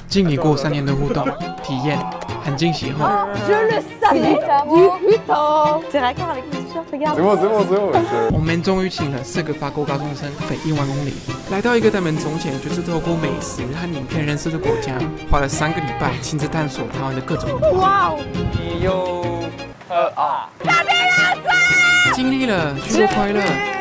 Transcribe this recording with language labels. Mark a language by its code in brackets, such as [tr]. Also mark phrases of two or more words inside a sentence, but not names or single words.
[zh] 经历过3年的互动、体验和惊喜后， [fr] Je le savais du putain. C'est raccord avec mes t-shirts, regarde. C'est bon. [zh] 我们终于请了4个法国高中生飞1万公里，来到一个他们从前就是透过美食和影片认识的国家，花了3个礼拜亲自探索台湾的各种文化。 Wow. 1、2、经历了许多快乐。